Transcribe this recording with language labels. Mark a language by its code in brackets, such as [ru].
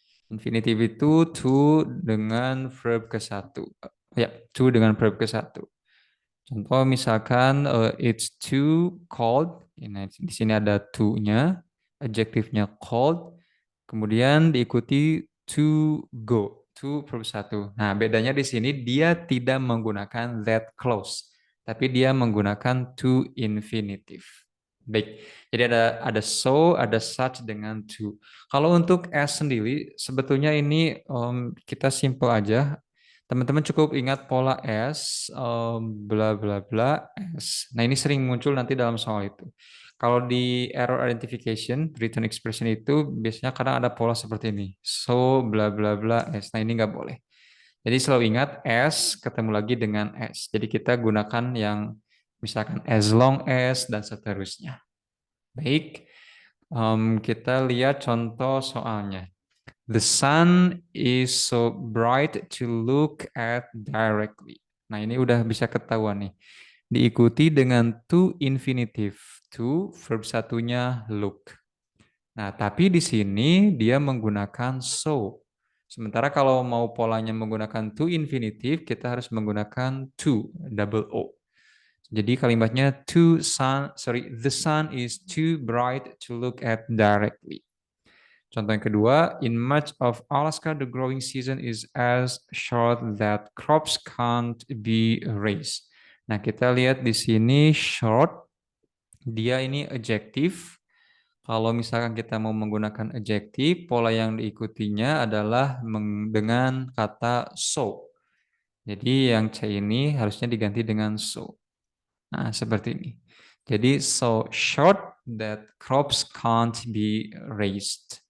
[id] Infinitif itu to dengan verb ke satu. Ya, to dengan verb ke satu. Contoh misalkan [en] it's too cold. [id] Nah, di sini ada to-nya, adjektifnya cold, kemudian diikuti to go, to verb satu. Nah, bedanya di sini dia tidak menggunakan that clause, tapi dia menggunakan to infinitive. Baik, jadi ada so, ada such dengan to. Kalau untuk as sendiri, sebetulnya ini kita simple aja. Teman-teman cukup ingat pola S, bla bla bla S. Nah, ini sering muncul nanti dalam soal itu. Kalau di error identification, written expression itu biasanya kadang ada pola seperti ini. So, bla bla bla S. Nah, ini nggak boleh. Jadi selalu ingat S ketemu lagi dengan S. Jadi kita gunakan yang misalkan as long as dan seterusnya. Baik, kita lihat contoh soalnya. [en] The sun is so bright to look at directly. [id] Nah, ini udah bisa ketahuan nih. Diikuti dengan to infinitive. To verb satunya look. Nah, tapi di sini dia menggunakan so. Sementara kalau mau polanya menggunakan to infinitive, kita harus menggunakan to, double O. Jadi kalimatnya [en] the sun is too bright to look at directly. [id] Contoh yang kedua, [en] in much of Alaska, the growing season is as short that crops can't be raised. [id] Nah, kita lihat di sini short, dia ini adjektif. Kalau misalkan kita mau menggunakan adjektif, pola yang diikutinya adalah dengan kata so. Jadi yang C ini harusnya diganti dengan so. Nah, seperti ini. [en] Jadi, so short that crops can't be raised.